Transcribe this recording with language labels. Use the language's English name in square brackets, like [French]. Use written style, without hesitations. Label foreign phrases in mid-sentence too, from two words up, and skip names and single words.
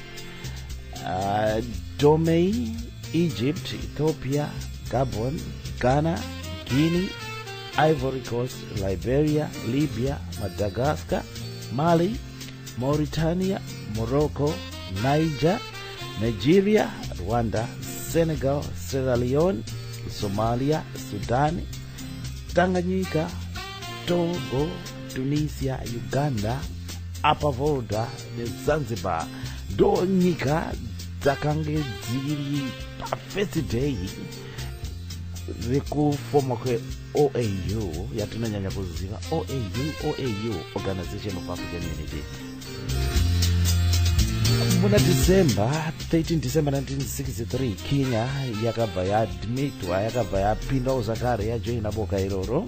[English] Dahomey, Egypt, Ethiopia, Gabon, Ghana, Guinea, Ivory Coast, Liberia, Libya, Madagascar, Mali, Mauritania, Morocco, Niger, Nigeria, Rwanda, Senegal, Sierra Leone, Somalia, Sudan, Tanganyika, Togo, Tunisia, Uganda, Upper Volta, Zanzibar. [Shona] Do nyika dzakange dziri pa [English] first day [Shona] rekufoma kwe OAU yatinonyanya kuziva OAU [English] Organization of African Unity. [Shona] Muna December 13 December 1963 Kenya yakabva yaadmitwa yakabva yapinda uzakare yajoina boka iroro.